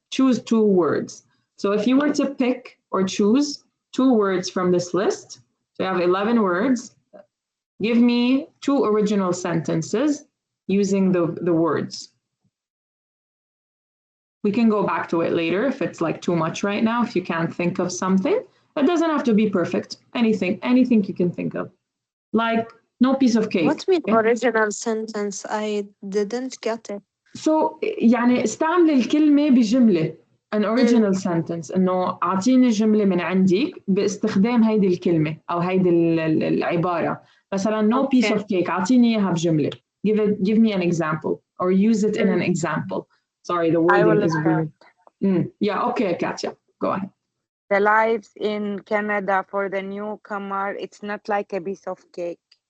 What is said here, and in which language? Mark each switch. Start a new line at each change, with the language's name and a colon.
English: Choose 2 words. So if you were to pick or choose 2 words from this list, so you have 11 words, give me 2 original sentences using the words. We can go back to it later if it's like too much right now, if you can't think of something. It doesn't have to be perfect. Anything you can think of. Like no piece of cake. What mean original sentence? I didn't get it. So
Arabic: يعني استعمل الكلمة بجملة.
English: An original sentence
Arabic: إنه أعطيني جملة من عندك باستخدام هيدي الكلمة أو هيدي العبارة. مثلا
English: no piece of cake
Arabic: أعطيني إياها بجملة.
English: Give me an example or use it in an example. Sorry, the wording is weird. Yeah, okay, Katya, go ahead. The lives in Canada for the newcomer, it's not like a piece of cake.